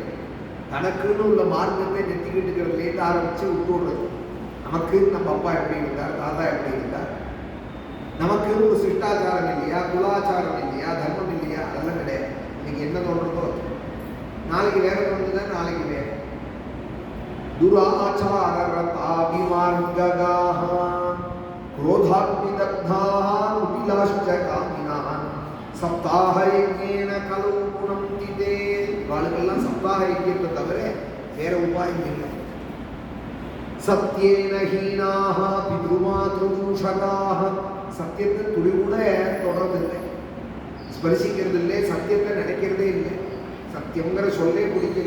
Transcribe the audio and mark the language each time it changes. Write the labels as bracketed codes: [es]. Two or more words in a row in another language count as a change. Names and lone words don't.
[ta] தனக்குன்னு உள்ள மார்க்கத்தை நெத்திக்கிட்டுக்கிறதுலேருந்து ஆரம்பிச்சு விட்டுடுறது. நமக்குன்னு நம்ம அப்பா எப்படி இருந்தார், தாத்தா எப்படி இருந்தார், நமக்குன்னு ஒரு சிஷ்டாச்சாரம் இல்லையா, குலாச்சாரம் இல்லையா, தர்மம் இல்லையா, அதெல்லாம் கிடையாது. இன்னைக்கு என்ன தோன்றதோ நாளைக்கு வேற தோன்றுதான், நாளைக்கு வேற. [sa] दुराचाररताभिमार्गगाः क्रोधाग्निदग्धाः कुटिलाश्च कामिनः सप्ताह यज्ञेन कलौ पुनन्ति ते. [ta] வாழ்க்கெல்லாம் சப்தாக யஜ்ஞத்தை தவிர வேற உபாயம் இல்லை. [sa] सत्येन हीनाः पितृमातृदूषकाः. [ta] சத்தியத்தை துளி கூட தொடர்றதில்லை, ஸ்பரிசிக்கிறது இல்லை, சத்தியத்தை நினைக்கிறதே இல்லை, சத்தியங்கிற சொல்லே பிடிக்கல.